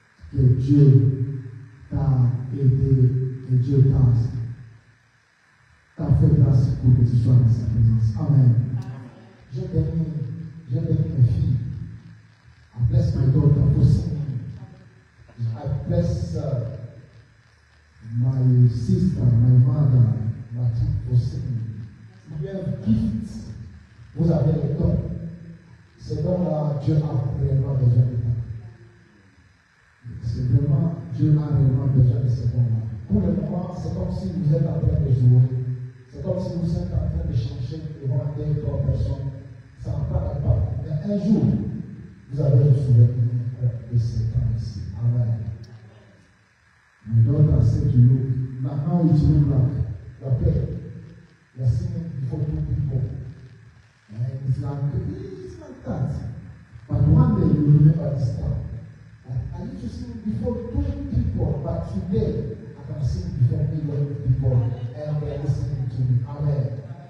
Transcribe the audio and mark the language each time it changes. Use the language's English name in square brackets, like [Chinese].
[French] que Dieu t'a aidé et Dieu t'a fait grâce pour que tu sois dans sa présence. Amen. Je bénis mes filles. [English] I bless my daughter for singing. I bless my sister, my mother, [French] ma tante [English] for singing. You have gifts. [French] Vous avez les dons. Ces dons-là, Dieu a réellement besoin de ça. C'est vraiment, Dieu a réellement besoin de ces dons-là. Pour le moment, c'est comme si vous êtes en train de jouer. C'est comme si vous êtes en train de changer devant deux, trois personnes. Ça n'a pas d'impact. Mais un jour, vous avez le souvenir de ces temps ici. Amen. [English] My daughter said to you, now it look like you're singing before two people. And it's like that. But one day you remember this time. I used to sing before 20 people, but today I can sing before millions of people and they are listening to me. Amen.